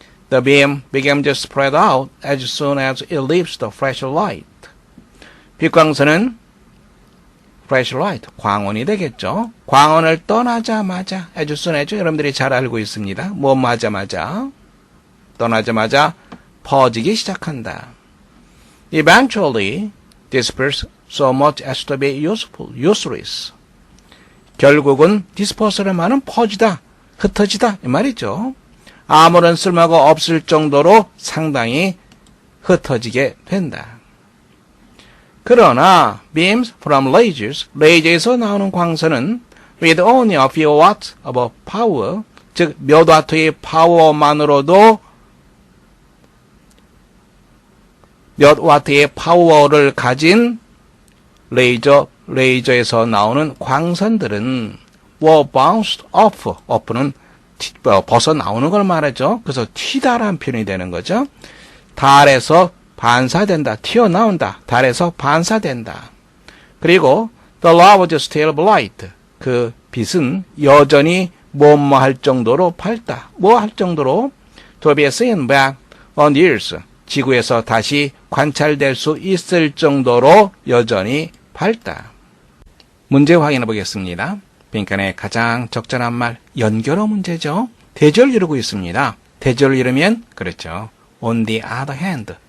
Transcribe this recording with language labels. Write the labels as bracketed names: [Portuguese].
[English] The beam begins to spread out as soon as it leaves the flashlight. [Korean] 빛광선은 flashlight, 광원이 되겠죠. 광원을 떠나자마자, [English] as soon as [Korean] 여러분들이 잘 알고 있습니다. 뭐 떠나자마자 퍼지기 시작한다. [English] Eventually disperse so much as to be useless. [Korean] 결국은 disperse를 말은 퍼지다, 흩어지다 이 말이죠. 아무런 쓸모가 없을 정도로 상당히 흩어지게 된다. 그러나 [English] beams from lasers, [Korean] 레이저에서 나오는 광선은 [English] with only a few watts of power, [Korean] 즉 몇 와트의 파워만으로도 몇 와트의 파워를 가진 레이저에서 나오는 광선들은 [English] were bounced off. [Korean] off는 벗어 나오는 걸 말하죠. 그래서 튀다라는 표현이 되는 거죠. 달에서 반사된다. 튀어나온다. 달에서 반사된다. [English] 그리고 the light was still bright. [Korean] 그 빛은 여전히 뭐할 정도로 밝다. 뭐할 정도로 [English] to be seen back on the earth. [Korean] 지구에서 다시 관찰될 수 있을 정도로 여전히 밝다. 문제 확인해 보겠습니다. 빈칸의 가장 적절한 말, 연결어 문제죠. 대절 이루고 있습니다. 대절을 이루면 그렇죠. [English] on the other hand.